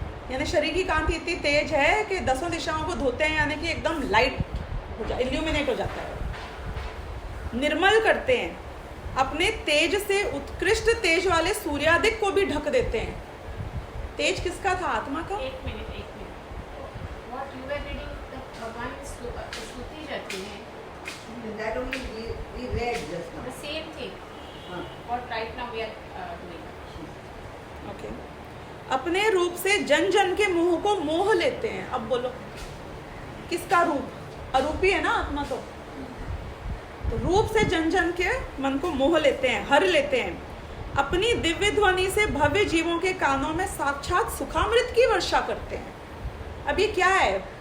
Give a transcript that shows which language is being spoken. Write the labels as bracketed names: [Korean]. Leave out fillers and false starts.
[Hindi] यानी शरीर की कांति इतनी तेज है कि 10 दिशाओं को धोते हैं, यानी कि एकदम लाइट हो जाए, इल्यूमिनेट हो जाता है। निर्मल करते हैं, अपने तेज से उत्कृष्ट तेज वाले सूर्यादिक को भी ढक देते हैं। तेज किसका था? आत्मा का। एक minute [English] what you are reading, [Hindi] भगवान की स्तुति जाती है, [English] That only we read just now. the same thing what right now we are doing. Okay. [Hindi] अपने रूप से जन जन के मुंह को मोह लेते हैं। अब बोलो किसका रूप? अरूपी है ना आत्मा। तो रूप से जन जन के मन को मोह लेते हैं, हर लेते हैं। अपनी दिव्य ध्वनि से भव्य जीवों के कानों में साक्षात सुखामृत की वर्षा करते हैं। अब ये क्या है?